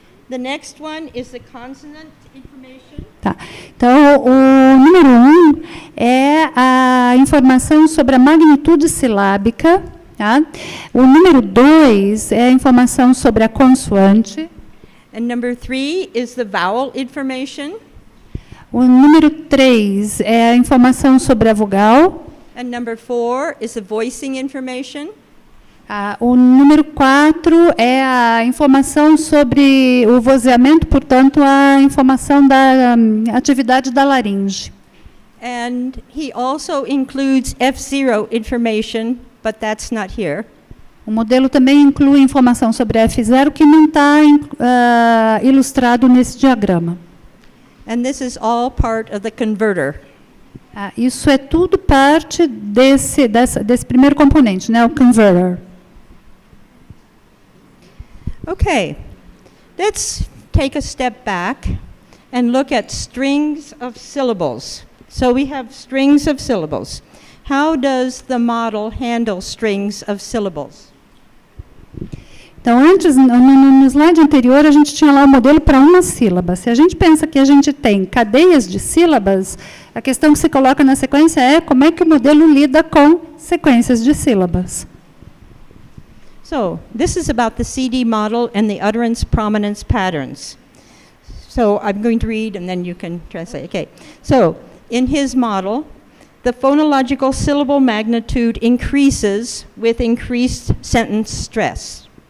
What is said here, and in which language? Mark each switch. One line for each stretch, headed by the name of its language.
English: The next one is the consonant information.
Portuguese: Tá. Então, o número 1 é a informação sobre a magnitude silábica. Tá? O número 2 é a informação sobre a consoante.
English: And number 3 is the vowel information.
Portuguese: O número 3 é a informação sobre a vogal.
English: And number 4 is the voicing information.
Portuguese: O número 4 é a informação sobre o vozeamento, portanto, a informação da atividade da laringe.
English: And he also includes F0 information, but that's not here.
Portuguese: O modelo também inclui informação sobre F0 que não está ilustrado nesse diagrama.
English: And this is all part of the converter.
Portuguese: Isso é tudo parte desse primeiro componente, né, o converter.
English: Okay, let's take a step back and look at strings of syllables. So we have strings of syllables. How does the model handle strings of syllables?
Portuguese: Então, antes, no slide anterior, a gente tinha lá o modelo para uma sílaba. Se a gente pensa que a gente tem cadeias de sílabas, a questão que se coloca na sequência é como é que o modelo lida com sequências de sílabas.
English: So, this is about the CD model and the utterance prominence patterns. So, I'm going to read and then you can translate. Okay. So, in his model, the phonological syllable magnitude increases with increased sentence stress.